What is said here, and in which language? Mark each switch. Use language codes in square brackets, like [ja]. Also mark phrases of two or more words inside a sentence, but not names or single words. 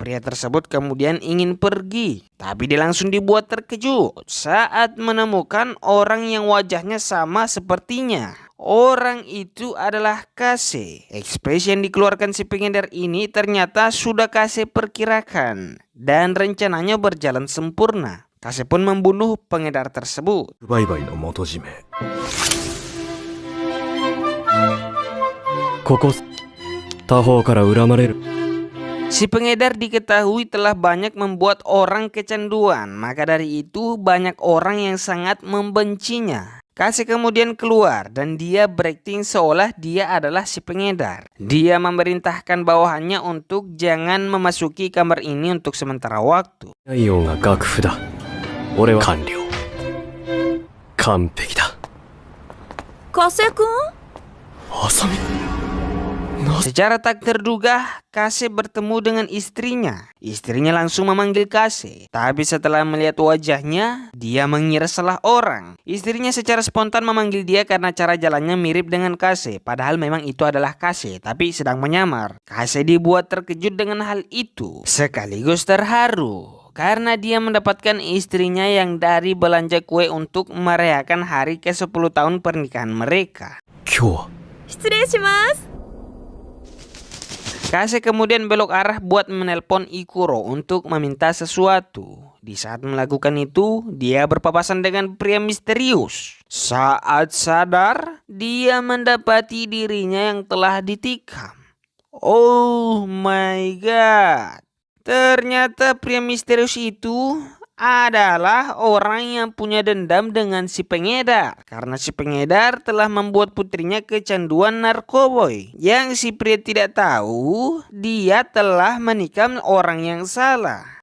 [id] Pria tersebut kemudian ingin pergi, tapi dia langsung dibuat terkejut saat menemukan orang yang wajahnya sama sepertinya. Orang itu adalah Kase. Ekspresi yang dikeluarkan si pengedar ini ternyata sudah Kase perkirakan dan rencananya berjalan sempurna. Kase pun membunuh pengedar tersebut. [ja] 売買の元締め。ここ他方から恨まれる。 [id] Si pengedar diketahui telah banyak membuat orang kecanduan, maka dari itu banyak orang yang sangat membencinya. Kase kemudian keluar dan dia berakting seolah dia adalah si pengedar. Dia memerintahkan bawahannya untuk jangan memasuki kamar ini untuk sementara waktu. [ja] 内容が楽譜だ。俺は完了。完璧だ。加瀬くんあさみ。 [id] Secara tak terduga, Kase bertemu dengan istrinya. Istrinya langsung memanggil Kase. Tapi setelah melihat wajahnya, dia mengira salah orang. Istrinya secara spontan memanggil dia karena cara jalannya mirip dengan Kase. Padahal memang itu adalah Kase, tapi sedang menyamar. Kase dibuat terkejut dengan hal itu, sekaligus terharu. Karena dia mendapatkan istrinya yang dari belanja kue untuk merayakan hari ke-10 tahun pernikahan mereka. [ja] 今日は失礼します [id] Kase kemudian belok arah buat menelpon Ikuro untuk meminta sesuatu. Di saat melakukan itu, dia berpapasan dengan pria misterius. Saat sadar, dia mendapati dirinya yang telah ditikam. [en] Oh my god. [id] Ternyata pria misterius itu adalah orang yang punya dendam dengan si pengedar. Karena si pengedar telah membuat putrinya kecanduan narkoboy. Yang si pria tidak tahu, dia telah menikam orang yang salah.